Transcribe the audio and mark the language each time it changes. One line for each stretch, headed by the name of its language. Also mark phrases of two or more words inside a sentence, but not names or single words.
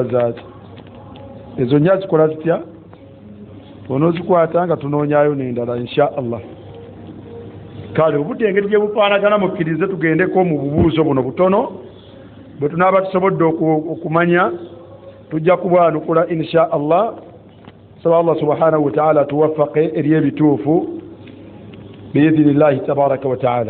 Ganda: zaati ezo nnya zikola zitya onoozikwata nga tunoonyayo n'endala
Arabic: إن شاء الله
Ganda: kale obudde engeri gye bufaanagana mukkirize tugendeko mu bubuuzo buno butono bwe tunaaba tusobodde okumanya tujja kubwanukula
Arabic: إن شاء الله
Ganda: saba Allah
Arabic: سبحانه وتعالى
Ganda: tuwaffaqe eri ebituufu
Arabic: بإذن الله تبارك وتعالى.